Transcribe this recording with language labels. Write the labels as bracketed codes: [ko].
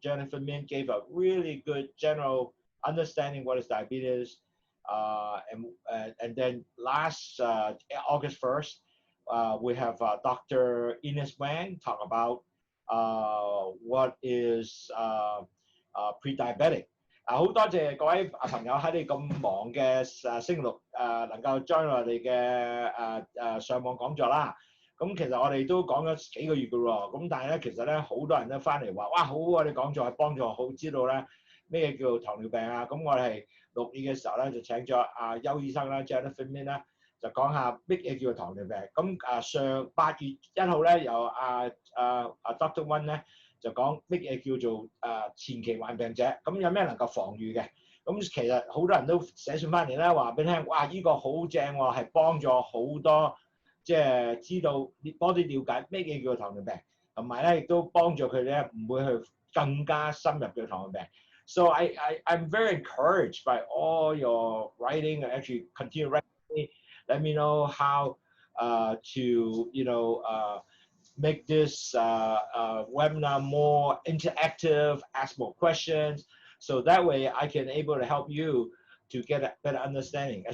[en] Jennifer Min gave a really good general understanding what is diabetes. And then last August 1st, we have Dr. Ines Wang talk about what is pre-diabetic。 [yue] 好多謝各位朋友喺你咁忙嘅星期六能夠 join 我哋嘅上網講座啦。咁其實我哋都講咗幾個月嘅喎，咁但係咧其實咧好多人都翻嚟話，哇好啊！你講座係幫助我好知道咧咩叫糖尿病啊。咁我哋6月嘅時候咧就請咗阿邱醫生啦 ，Jennifer Min 啦，就講下乜嘢叫糖尿病。咁上8月1號咧由Dr. One 咧就講乜嘢叫做前期患病者，咁有咩能夠防禦嘅。咁其實好多人都寫信翻嚟咧話俾你聽，哇！呢個好正喎，係幫助好多。即係知道多啲了解咩嘢叫糖尿病，同埋咧亦都幫助佢咧唔會去更加深入嘅糖尿病。 [en] So I'm very encouraged by all your writing and actually continue writing. Let me know how to make this webinar more interactive, ask more questions, so that way I can able to help you to get a better understanding.